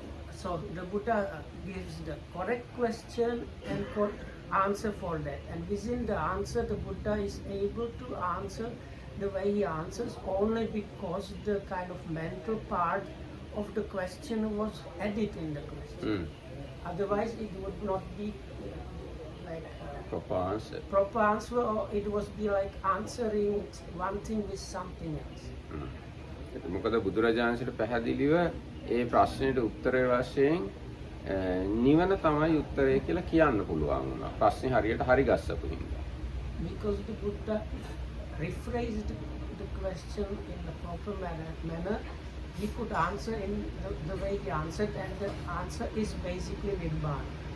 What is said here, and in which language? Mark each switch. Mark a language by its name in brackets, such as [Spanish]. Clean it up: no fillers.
[English] So the Buddha gives the correct question and answer for that, and within the answer the Buddha is able to answer the way he answers only because the kind of mental part of the question was added in the question. Otherwise it would not be like proper answer. Proper answer, or it was be like answering one thing with something else. [Sinhala] මොකද බුදුරජාණන්සේට පැහැදිලිව ඒ ප්‍රශ්නෙට උත්තරය වශයෙන් නිවන තමයි උත්තරය කියලා කියන්න පුළුවන් වුණා. ප්‍රශ්නේ හරියට හරි ගස්සපු හින්දා. [English] Because the Buddha rephrased the question in the proper manner, he could answer in the way he answered, and the answer is basically Nibbana.